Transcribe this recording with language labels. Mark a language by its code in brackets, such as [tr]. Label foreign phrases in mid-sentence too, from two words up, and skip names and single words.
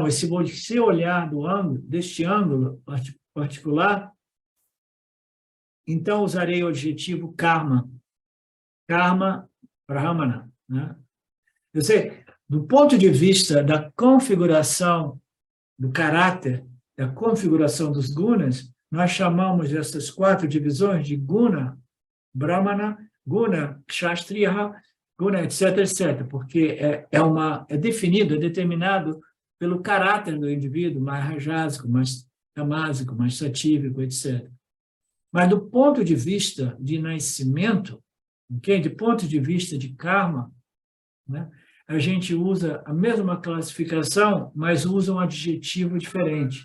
[pt] E se você olhar deste ângulo particular, então usarei o adjetivo karma. [sa] Karma brahmana, né? [pt] Eu sei, do ponto de vista da configuração do caráter, da configuração dos gunas, nós chamamos essas 4 divisões de [sa] guna brahmana, guna kshatriya, guna, [pt] etc, etc, porque é definido, é determinado pelo caráter do indivíduo, mais rajásico, mais tamásico, mais satívico, etc. Mas do ponto de vista de nascimento, okay? De ponto de vista de karma, né? A gente usa a mesma classificação, mas usa um adjetivo diferente.